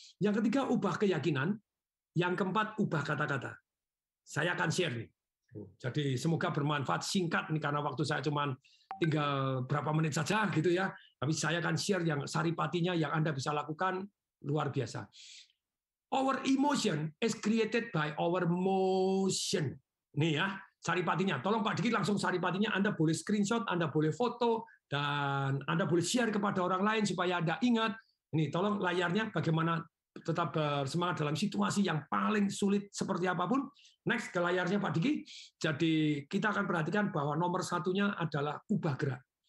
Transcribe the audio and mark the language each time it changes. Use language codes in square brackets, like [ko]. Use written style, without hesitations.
[id] Yang ketiga, ubah keyakinan. Yang keempat, ubah kata-kata. Saya akan share nih. Jadi semoga bermanfaat, singkat nih karena waktu saya cuma tinggal berapa menit saja gitu ya. Tapi saya akan share yang saripatinya yang Anda bisa lakukan luar biasa. [en] Our emotion is created by our motion. [id] Nih ya, saripatinya. Tolong Pak Diki langsung saripatinya. Anda boleh screenshot, Anda boleh foto, dan Anda boleh share kepada orang lain supaya Anda ingat. Ini tolong layarnya bagaimana tetap bersemangat dalam situasi yang paling sulit seperti apapun. Next ke layarnya Pak Diki. Jadi kita akan perhatikan bahwa nomor satunya adalah ubah gerak.